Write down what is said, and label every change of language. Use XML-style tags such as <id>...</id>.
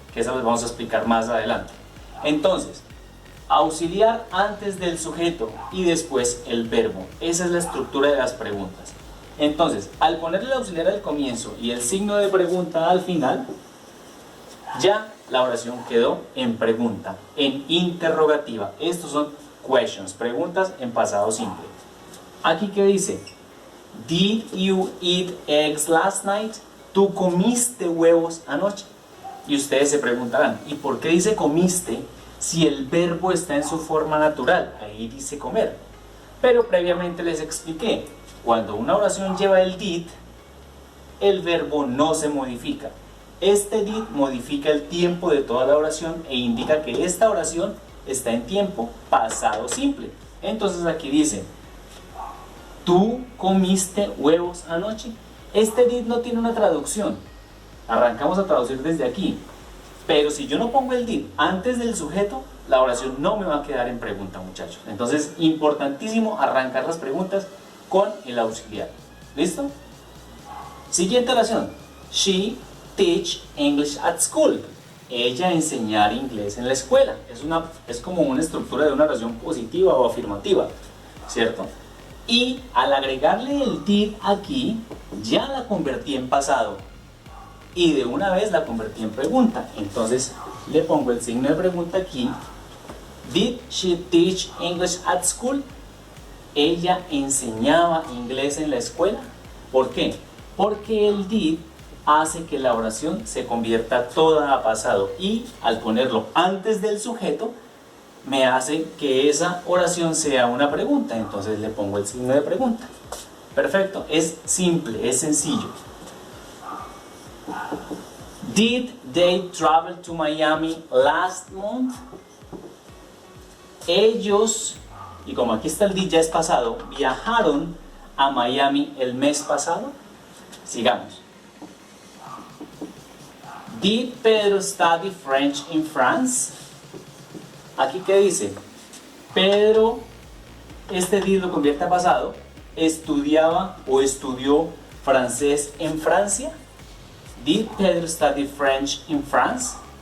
<es>Que esas las vamos a explicar más adelante. Entonces, auxiliar antes del sujeto y después el verbo. Esa es la estructura de las preguntas. Entonces, al ponerle el auxiliar al comienzo y el signo de pregunta al final, ya la oración quedó en pregunta, en interrogativa. Estos son questions, preguntas en pasado simple. Aquí que dice,</es> <en>did you eat eggs last night?</en> <es>¿Tú comiste huevos anoche? Y ustedes se preguntarán, ¿y por qué dice comiste si el verbo está en su forma natural? Ahí dice comer. Pero previamente les expliqué, cuando una oración lleva el did, el verbo no se modifica. Este did modifica el tiempo de toda la oración e indica que esta oración está en tiempo pasado simple. Entonces aquí dice, ¿tú comiste huevos anoche? Este did no tiene una traducción. Arrancamos a traducir desde aquí. Pero si yo no pongo el did antes del sujeto, la oración no me va a quedar en pregunta, muchachos. Entonces, importantísimo arrancar las preguntas con el auxiliar. ¿Listo? Siguiente oración.</es> <en>She teach English at school.</en> <es>Ella enseñar inglés en la escuela. Es como una estructura de una oración positiva o afirmativa, ¿cierto? Y al agregarle el did aquí, ya la convertí en pasado. Y de una vez la convertí en pregunta. Entonces le pongo el signo de pregunta aquí.</es> <en>Did she teach English at school?</en> <es>Ella enseñaba inglés en la escuela. ¿Por qué? Porque el did hace que la oración se convierta toda a pasado y al ponerlo antes del sujeto me hace que esa oración sea una pregunta. Entonces le pongo el signo de pregunta. Perfecto, es simple, es sencillo.</es> <en>Did they travel to Miami last month?</en> <es>Ellos, y como aquí está el did ya es pasado, viajaron a Miami el mes pasado. Sigamos.</es> <en>Did Pedro study French in France?</en> <es>Aquí ¿qué dice? Pedro, este did lo convierte a pasado, estudiaba o estudió francés en Francia.</es> <en>Did Pedro study French in France?</en>